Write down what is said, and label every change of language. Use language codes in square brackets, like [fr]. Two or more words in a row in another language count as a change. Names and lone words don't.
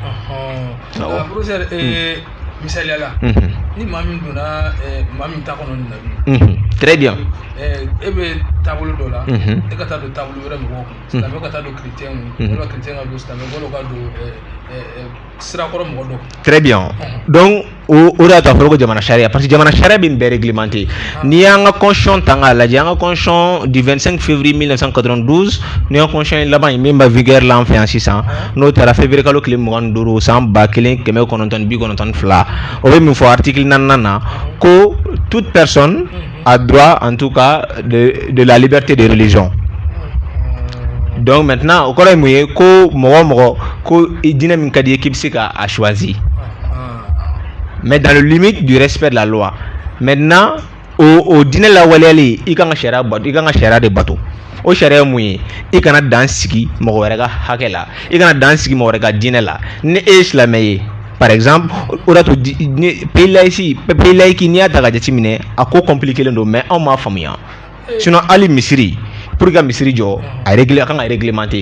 [bm] Professeur misaliya la ni maa min donna maa min ta kɔnɔ nin na bi [fr] très bien [bm] e bɛ taabolo dɔ la e ka taa don taabolo wɛrɛ mɔgɔw kun silamɛ ka taa don chrétien kun walima chrétien ka don silamɛ walima ka don sirakɔrɔ mɔgɔ dɔ. [fr] Très bien [bm] donc o de y'a to a fɔra ko jamana sariya parce que jamana sariya bɛ nin bɛɛ réglementé n'i y'an ka constitution ta k'a lajɛ an ka constitution [fr] du 25 février 1992 [bm] ni y'an constitution laban in min bɛ vigueur la an fɛ yan sisan n'o taara février kalo tile 25 san 1992 o bɛ min fɔ article 4 na ko [fr] toute personne a droit en tout cas de la liberté de religion. Donc maintenant [bm] o kɔrɔ ye mun ye ko mɔgɔ mɔgɔ ko diinɛ min ka di ye k'i bɛ se k'a choisir [fr] mais dans le limite du respect de la loi [bm] maintenant o diinɛ lawaleyali i kan ka sariya bato i kan ka sariya de bato o sariya ye mun ye i kana dan sigi mɔgɔ wɛrɛ ka hakɛ la i kana dan sigi mɔgɔ wɛrɛ ka diinɛ la ni e ye silamɛ ye [fr] par exemple [bm] o de y'a to [fr] pays laïque [bm] n'i y'a ta ka jateminɛ a ko compliqué len don mais anw m'a faamuya sinon hali misiri [fr] pour que [bm] misiri jɔ a kan ka réglementé.